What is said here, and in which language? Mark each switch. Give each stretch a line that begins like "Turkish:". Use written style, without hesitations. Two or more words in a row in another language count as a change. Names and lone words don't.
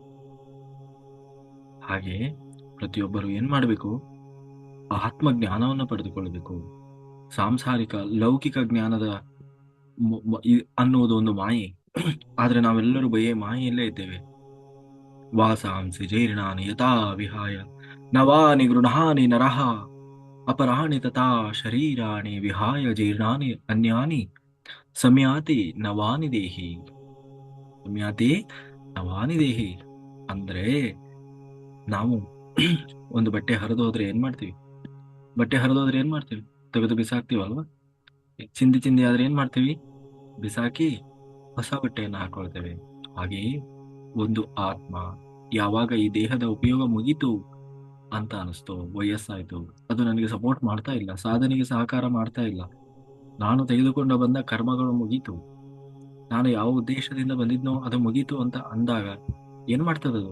Kannada: ಹಾಗೆ ಪ್ರತಿಯೊಬ್ಬರು ಏನ್ ಮಾಡಬೇಕು? ಆತ್ಮ ಜ್ಞಾನವನ್ನ ಪಡೆದುಕೊಳ್ಳಬೇಕು. ಸಾಂಸಾರಿಕ ಲೌಕಿಕ ಜ್ಞಾನದ ಅನ್ನುವುದು ಒಂದು ಮಾಯೆ. ಆದ್ರೆ ನಾವೆಲ್ಲರೂ ಬಯೇ ಮಾಯೆಯಲ್ಲೇ ಇದ್ದೇವೆ.
Sanskrit: ವಾಸಾಂಸಿ ಜೀರ್ಣಾನಿ ಯಥಾ ವಿಹಾಯ ನವಾನಿ ಗೃಹಾನಿ ನರಹ ಅಪರಾಣಿ ತಥಾ ಶರೀರಾಣಿ ವಿಹಾಯ ಜೀರ್ಣಾನಿ ಅನ್ಯಾನಿ ಸಂಯಾತಿ ನವಾನಿ ದೇಹಿ. ಸಂಯಾತಿ ನವಾನಿ ದೇಹಿ
Kannada: ಅಂದ್ರೆ ನಾವು ಒಂದು ಬಟ್ಟೆ ಹರಿದು ಹೋದ್ರೆ ಏನ್ ಮಾಡ್ತೀವಿ? ತೆಗೆದು ಬಿಸಾಕ್ತಿವಲ್ವಾ? ಚಿಂದಿ ಚಿಂದಿ ಆದ್ರೆ ಏನ್ ಮಾಡ್ತೀವಿ? ಬಿಸಾಕಿ ಹೊಸ ಬಟ್ಟೆಯನ್ನು ಹಾಕೊಳ್ತೇವೆ. ಹಾಗೆಯೇ ಒಂದು ಆತ್ಮ ಯಾವಾಗ ಈ ದೇಹದ ಉಪಯೋಗ ಮುಗೀತು ಅಂತ ಅನಿಸ್ತು, ವಯಸ್ಸಾಯ್ತು, ಅದು ನನಗೆ ಸಪೋರ್ಟ್ ಮಾಡ್ತಾ ಇಲ್ಲ, ಸಾಧನೆಗೆ ಸಹಕಾರ ಮಾಡ್ತಾ ಇಲ್ಲ, ನಾನು ತೆಗೆದುಕೊಂಡು ಬಂದ ಕರ್ಮಗಳು ಮುಗೀತು, ನಾನು ಯಾವ ಉದ್ದೇಶದಿಂದ ಬಂದಿದ್ನೋ ಅದು ಮುಗೀತು ಅಂತ ಅಂದಾಗ ಏನ್ ಮಾಡ್ತದದು?